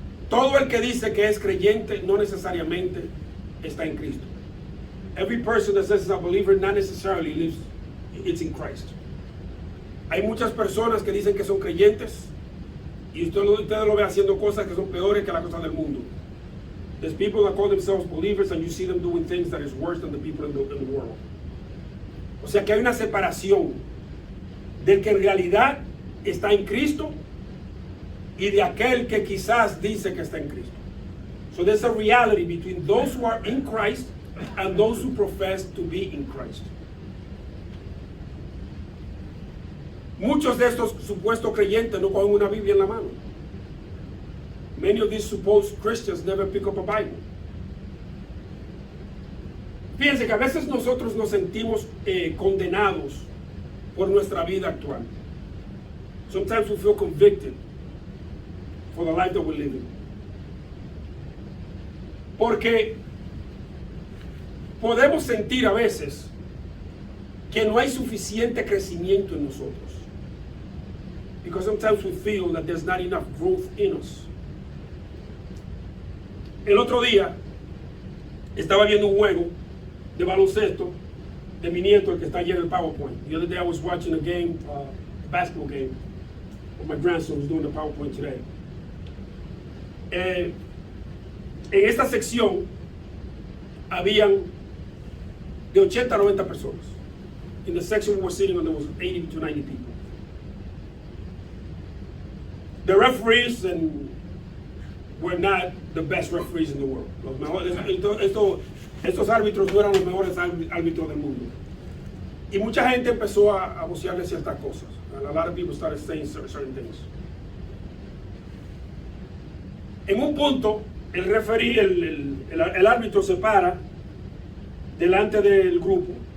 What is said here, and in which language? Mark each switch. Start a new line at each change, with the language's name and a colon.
Spanish: Todo el que dice que es creyente no necesariamente está en Cristo.
English: Every person that says is a believer not necessarily lives, it's in Christ.
Spanish: Hay muchas personas que dicen que son creyentes y usted lo ve haciendo cosas que son peores que las cosas del mundo.
English: There's people that call themselves believers and you see them doing things that is worse than the people in the world.
Spanish: O sea que hay una separación del que en realidad está en Cristo y de aquel que quizás dice que está en Cristo.
English: So there's a reality between those who are in Christ and those who profess to be in Christ.
Spanish: Muchos de estos supuestos creyentes no cogen una Biblia en la mano.
English: Many of these supposed Christians never pick up a Bible.
Spanish: Fíjense que a veces nosotros nos sentimos condenados por nuestra vida actual.
English: Sometimes we feel convicted for the life that we're living.
Spanish: Porque podemos sentir a veces que no hay suficiente crecimiento en nosotros.
English: Because sometimes we feel that there's not enough growth in us.
Spanish: El otro día estaba viendo un juego de baloncesto de mi nieto, el que está allí en el PowerPoint.
English: The other day I was watching a game, basketball game, with my grandson who's doing the PowerPoint today.
Spanish: En esta sección habían de 80 a 90 personas.
English: In the section we were sitting on, there was 80 to 90 people. The referees were not the best referees in the world.
Spanish: Los mejores, estos árbitros no eran los mejores árbitros del mundo. Y mucha gente empezó a vocearle ciertas cosas.
English: And a lot of people started saying certain things.
Spanish: En un punto, el referee, el árbitro se para delante del grupo.